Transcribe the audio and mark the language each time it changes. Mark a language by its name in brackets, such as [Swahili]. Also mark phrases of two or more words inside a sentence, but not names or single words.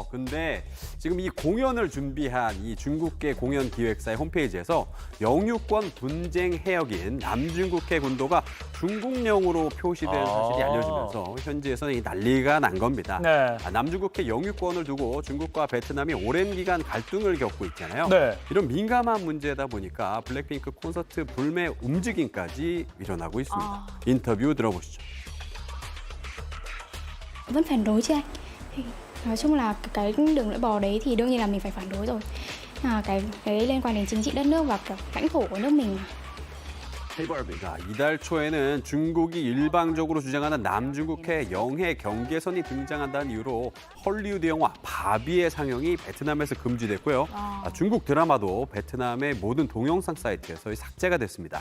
[Korean] 근데 지금 이 공연을 준비한 이 중국계 공연 기획사의 홈페이지에서 영유권 분쟁 해역인 남중국해 군도가 중국령으로 표시된 사실이 알려지면서 현지에서는 이 난리가 난 겁니다. 네. 남중국해 영유권을 두고 중국과 베트남이 오랜 기간 갈등을 겪고 있잖아요. 네. 이런 민감한 문제다 보니까 블랙핑크 콘서트 불매 움직임까지 일어나고 있습니다. 인터뷰 들어보시죠. [Vietnamese] Vẫn phản đối chứ anh. Thì nói chung là cái đường lưỡi bò đấy thì đương nhiên là mình phải phản đối rồi. Cái liên quan đến chính trị đất nước và kiểu lãnh thổ của nước mình mà. [Korean] 이달 초에는 중국이 일방적으로 주장하는 남중국해 영해 경계선이 등장한다는 이유로 헐리우드 영화 바비의 상영이 베트남에서 금지됐고요. 중국 드라마도 베트남의 모든 동영상 사이트에서 삭제가 됐습니다.